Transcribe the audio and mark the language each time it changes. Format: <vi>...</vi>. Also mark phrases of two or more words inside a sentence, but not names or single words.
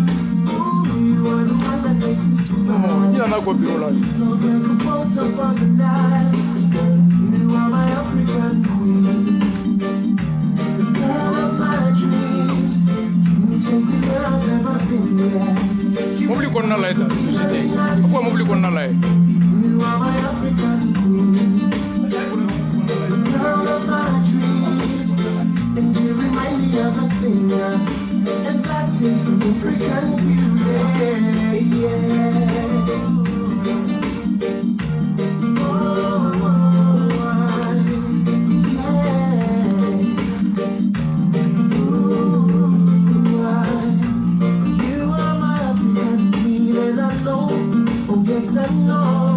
<en>Ooh, you are the one that makes me smile. Float like a boat up on the Nile. You are my African queen, the girl of my dreams. You take me where I've never been yet.</en> <bm>Mobili kɔnɔna la ye ta société a fɔ mobili kɔnɔna la ye.</bm> <en>You are my African queen, the girl of my dreams, and you remind me of a thing, yeah. And that is the African beauty, yeah. Yes, I know.</en>